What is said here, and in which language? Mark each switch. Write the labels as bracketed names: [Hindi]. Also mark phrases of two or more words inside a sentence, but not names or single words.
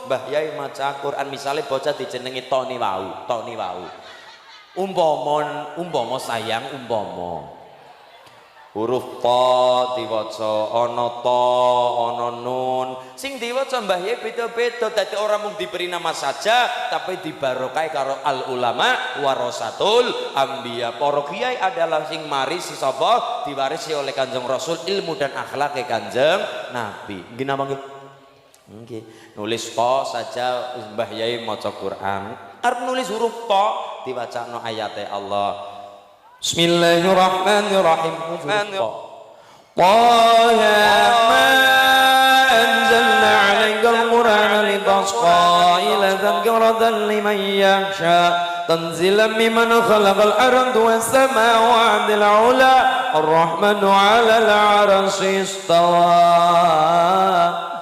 [Javanese] Mbah Yai maca Quran misale bocah dijenengi Toni wau, Toni wau. Umpama sayang umpama huruf ta diwaca ana ta ana nun sing diwaca Mbah Yai beda-beda dadi ora mung [Indonesian] diberi nama saja [Javanese] tapi dibarokai karo [Arabic] العلماء ورثة الأنبياء. [Javanese] Para kiai adalah sing marisi sapa diwarisi oleh Kanjeng Rasul [Indonesian] ilmu dan akhlak [Javanese] Kanjeng Nabi. Nggih napa nggih? Nggih. Nulis ta saja Mbah Yai maca Quran. Arep nulis huruf ta diwacana ayate Allah. [Arabic] بسم الله الرحمن الرحيم. طه ما أنزلنا عليك القرآن لتشقى إلا تذكرة لمن يخشى تنزيلا ممن خلق الأرض والسماوات العلى الرحمن على العرش استوى.